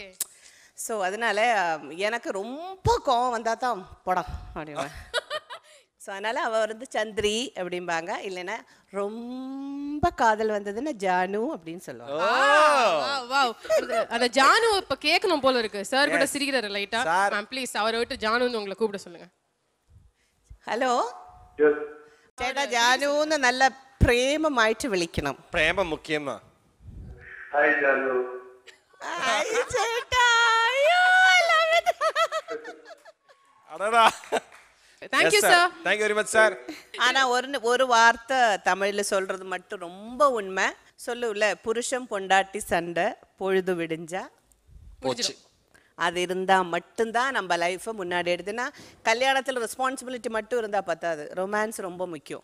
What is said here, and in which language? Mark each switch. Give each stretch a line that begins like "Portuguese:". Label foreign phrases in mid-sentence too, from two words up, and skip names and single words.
Tamil: ஸோ அதனால எனக்கு ரொம்ப கோவம் வந்தால் தான் படம் அப்படின்னா. ஸோ அதனால் அவள் வந்து சந்திரி அப்படிம்பாங்க, இல்லைன்னா ரொம்ப காதல் வந்ததுன்னா ஜானு அப்படின்னு சொல்லுவாங்க. அந்த ஜானு இப்ப கேட்கணும் போல இருக்கு. சார் கூட சிரிக்கிறாரு லைட்டா.
English: ma'am please
Tamil: அவரை விட்டு ஜானுன்னு உங்களை கூப்பிட சொல்லுங்க.
Malayalam: ഹലോ ചേട്ടാ, ജാനുന്ന് നല്ല പ്രേമമായിട്ട് വിളിക്കണം. പ്രേമം മുഖ്യമാ. ഹായ് ജാനു. ഹായ് ചേട്ടാ. അയ്യോ
English: love it.
Malayalam: അടടാ.
English: Thank you sir. Thank you very much sir.
Tamil: ஆனா ஒரு வார்த்தை தமிழ்ல சொல்றது மட்டும் ரொம்ப உண்மை. சொல்லுல, புருஷன் பொண்டாட்டி சண்டை பொழுது விடிஞ்சா போச்சு. அது இருந்தால் மட்டும்தான் நம்ம லைஃப்பை முன்னாடி எடுத்துன்னா. கல்யாணத்தில் ரெஸ்பான்சிபிலிட்டி மட்டும் இருந்தால் பத்தாது, ரொமான்ஸ் ரொம்ப முக்கியம்.